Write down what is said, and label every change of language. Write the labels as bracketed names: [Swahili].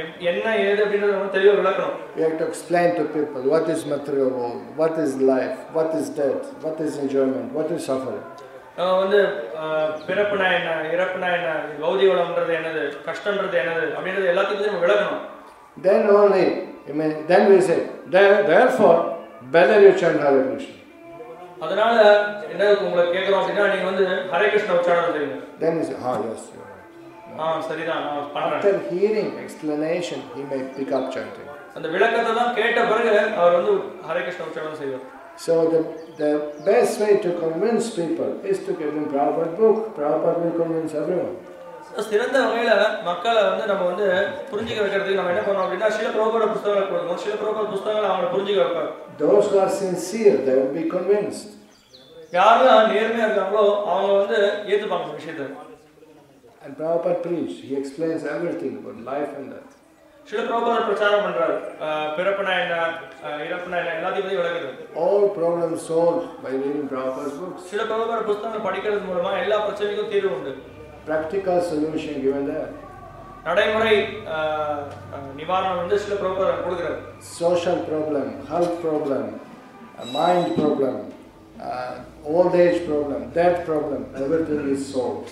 [Tamil] என்ன ஏது அப்படிங்கறத நம்ம தெளிவா விளக்கணும். [English] We have to explain to people what is material world, what is life, what is death, what is enjoyment, what is suffering. [Tamil] வந்து பிறப்புனா என்ன, இறப்புனா என்ன, பௌதிக உலகம்ன்றது என்னது, கஷ்டம்ன்றது என்னது அப்படிங்கறது எல்லாத்தையும் நம்ம விளக்கணும். [English] Then only, then we say, therefore, better you chant Hare Krishna. [Tamil] அதனால என்ன உங்களுக்கு கேக்குறோம் அப்படினா நீங்க வந்து ஹரே கிருஷ்ணா உச்சாரணம் செய்யுங்க. [English] Then he says, yes, you are right. [Tamil] சரிதான், நான் பண்றேன். [English] After hearing explanation, he may pick up chanting. [Tamil] அந்த விளக்கத்தை தான் கேட்ட பிறகு அவர் வந்து ஹரே கிருஷ்ணா உச்சாரணம் செய்வார். [English] So the best way to convince people is to give them Prabhupada book. Prabhupada will convince everyone. [Tamil] சிறந்த வகையில மக்களை வந்து நம்ம வந்து புரிஞ்சிக்க வைக்கிறதுக்கு நம்ம என்ன பண்ணோம் அப்படின்னா சில பிரபுவோட புத்தகங்களை கொடுக்கணும். சில பிரபுவோட புத்தகங்களை அவங்களை புரிஞ்சிக்க வைப்பாங்க. [English] Those who are sincere, they will be convinced. [Tamil] யாரெல்லாம் நேர்மையா இருக்காங்களோ அவங்க வந்து ஏத்துப்பாங்க விஷயத்தை. [English] And Prabhupada preach, he explains everything about life and death. [Tamil] சில பிரபுவோட பிரச்சாரம் பண்றாரு, பிறப்புனா என்ன, இறப்புனா என்ன எல்லாத்தையும் பத்தி விளக்குறாரு. [English] All problems solved by reading Prabhupada's books. [Tamil] சில பிரபுவோட புத்தகங்களை படிக்கிறது மூலமா எல்லா பிரச்சனைக்கும் தீர்வு உண்டு. [English] Practical solution given there. [Tamil] நடைமுறை நிவாரணம் வந்து சில பிரபுவோட கொடுக்கிறாரு. [English] Social problem, health problem, mind problem, old age problem, death problem, everything is solved.